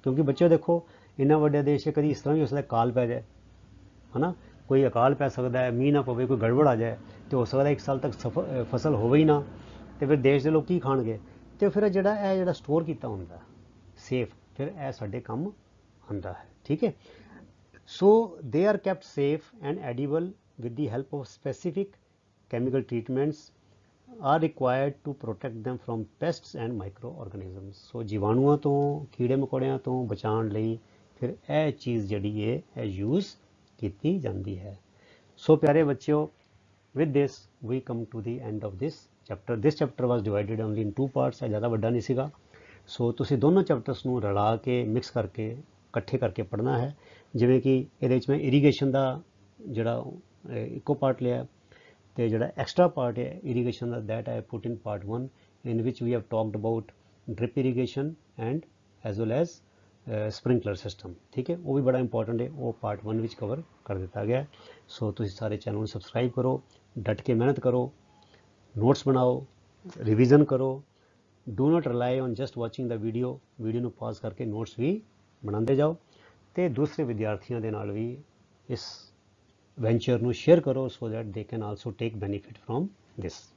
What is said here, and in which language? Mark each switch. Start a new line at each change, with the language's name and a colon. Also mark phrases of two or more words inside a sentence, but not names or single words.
Punjabi: ਕਿਉਂਕਿ ਬੱਚਿਓ ਦੇਖੋ, ਇੰਨਾ ਵੱਡਾ ਦੇਸ਼ ਹੈ, ਕਦੀ ਇਸ ਤਰ੍ਹਾਂ ਵੀ ਹੋ ਸਕਦਾ ਕਾਲ ਪੈ ਜਾਏ, ਹੈ ਨਾ, ਕੋਈ ਅਕਾਲ ਪੈ ਸਕਦਾ ਹੈ, ਮੀਂਹ ਨਾ ਪਵੇ, ਕੋਈ ਗੜਬੜ ਆ ਜਾਏ, ਤੇ ਹੋ ਸਕਦਾ 1 ਸਾਲ ਤੱਕ ਫਸਲ ਹੋਵੇ ਹੀ ਨਾ, ਤੇ ਫਿਰ ਦੇਸ਼ ਦੇ ਲੋਕ ਕੀ ਖਾਣਗੇ। ਤੇ ਫਿਰ ਜਿਹੜਾ ਸਟੋਰ ਕੀਤਾ ਹੁੰਦਾ ਸੇਫ, ਫਿਰ ਇਹ ਸਾਡੇ ਕੰਮ ਆਉਂਦਾ ਹੈ, ਠੀਕ ਹੈ।
English: so they are kept safe and edible with the help of specific chemical treatments are required to protect them from pests and microorganisms।
Punjabi: ਸੋ ਜੀਵਾਣੂਆਂ ਤੋਂ, ਕੀੜੇ ਮਕੌੜਿਆਂ ਤੋਂ ਬਚਾਉਣ ਲਈ ਫਿਰ ਇਹ ਚੀਜ਼ ਜਿਹੜੀ ਹੈ ਇਹ ਯੂਜ਼ ਕੀਤੀ ਜਾਂਦੀ ਹੈ। ਸੋ ਪਿਆਰੇ ਬੱਚਿਓ,
English: with this we come to the end of this chapter। this chapter was divided only in 2 parts,
Punjabi: ਇਹ ਜ਼ਿਆਦਾ ਵੱਡਾ ਨਹੀਂ ਸੀਗਾ। ਸੋ ਤੁਸੀਂ ਦੋਨੋਂ ਚੈਪਟਰਸ ਨੂੰ ਰਲਾ ਕੇ, ਮਿਕਸ ਕਰਕੇ, ਇਕੱਠੇ ਕਰਕੇ ਪੜ੍ਹਨਾ ਹੈ। ਜਿਵੇਂ ਕਿ ਇਹਦੇ ਵਿੱਚ ਮੈਂ ਇਰੀਗੇਸ਼ਨ ਦਾ ਜਿਹੜਾ ਇੱਕੋ ਪਾਰਟ ਲਿਆ, ਤੇ ਜਿਹੜਾ ਐਕਸਟਰਾ ਪਾਰਟ ਹੈ ਇਰੀਗੇਸ਼ਨ ਦਾ,
English: that I put in part 1 in which we have talked about drip irrigation and as well as sprinkler system,
Punjabi: ਠੀਕ ਹੈ। ਉਹ ਵੀ ਬੜਾ ਇੰਪੋਰਟੈਂਟ ਹੈ, ਉਹ ਪਾਰਟ 1 ਵਿੱਚ ਕਵਰ ਕਰ ਦਿੱਤਾ ਗਿਆ। ਸੋ ਤੁਸੀਂ ਸਾਰੇ ਚੈਨਲ ਨੂੰ ਸਬਸਕ੍ਰਾਈਬ ਕਰੋ, ਡਟ ਕੇ ਮਿਹਨਤ ਕਰੋ, ਨੋਟਸ ਬਣਾਓ, ਰਿਵੀਜ਼ਨ ਕਰੋ।
English: do not rely on just watching the video
Punjabi: ਨੂੰ ਪਾਜ਼ ਕਰਕੇ ਨੋਟਸ ਵੀ ਬਣਾਉਂਦੇ ਜਾਓ, ਤੇ ਦੂਸਰੇ ਵਿਦਿਆਰਥੀਆਂ ਦੇ ਨਾਲ ਵੀ ਇਸ ਵੈਂਚਰ ਨੂੰ ਸ਼ੇਅਰ ਕਰੋ,
English: so that they can also take benefit from this.